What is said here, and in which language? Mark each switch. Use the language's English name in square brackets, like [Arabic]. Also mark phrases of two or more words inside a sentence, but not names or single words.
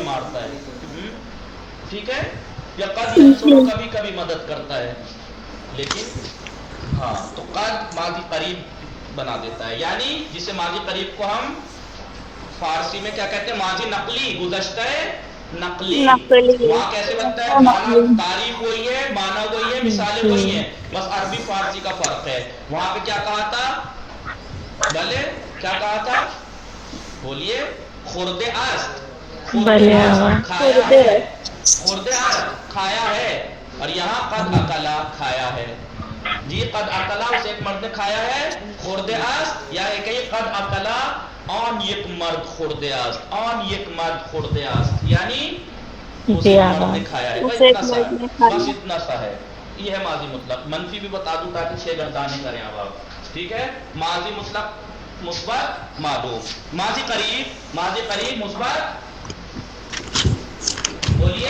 [Urdu] مارتا ہے، ٹھیک ہے، یا [Arabic] قد ینصر [Urdu] کبھی کبھی مدد کرتا ہے، لیکن ہاں تو قد ماضی قریب بنا دیتا ہے، یعنی جسے ماضی قریب کو ہم فارسی میں کیا کہتے ہیں، ماضی نقلی، گزشتہ نقلی، وہاں کیسے بنتا ہے، معنی تعریف وہی ہے، معنی وہی ہے، مثالیں وہی ہیں، بس عربی فارسی کا فرق ہے۔ وہاں پہ کیا کہا تھا، بھلے کیا کہا تھا، بولیے، [Persian] خورد است، خورد [Urdu] بھلے آغا است کھایا ہے، [Persian] خورد است [Urdu] کھایا ہے، اور یہاں [Arabic] قد اکلا [Urdu] کھایا ہے، جی [Arabic] قد اکلا [Urdu] اس ایک مرد نے کھایا ہے، [Persian] خورد است، [Urdu] یا ایک ہی [Arabic] قد اکلا [Persian] آن یک مرد خورد است، آن یک مرد خورد است، [Urdu] یعنی اس جی ایک مرد آغا نے کھایا ہے، بس اتنا سا ہے، بس اتنا سا ہے، یہ ہے ماضی مطلق۔ منفی بھی بتا دوں تاکہ 6 گردانے کریں اب آپ، ٹھیک ہے، ماضی مطلق مثبت معلوم، ماضی قریب مثبت، بولیے،